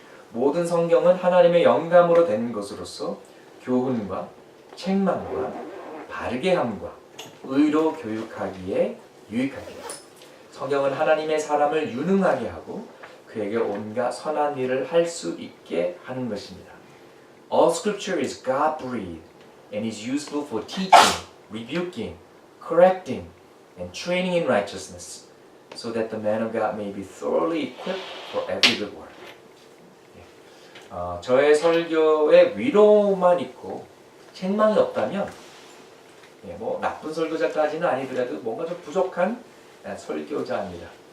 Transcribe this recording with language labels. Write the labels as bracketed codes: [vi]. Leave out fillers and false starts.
[ko] 모든 성경은 하나님의 영감으로 된 것으로서 교훈과 책망과 바르게 함과 의로 교육하기에 유익합니다. 성경은 하나님의 사람을 유능하게 하고 그에게 온갖 선한 일을 할 수 있게 하는 것입니다. [en] All scripture is God-breathed and is useful for teaching, rebuking, correcting, and training in righteousness, so that the man of God may be thoroughly equipped for every good work. [ko] 저의 설교에 위로만 있고 책망이 없다면 나쁜 설교자까지는 아니더라도 뭔가 좀 부족한 설교자입니다.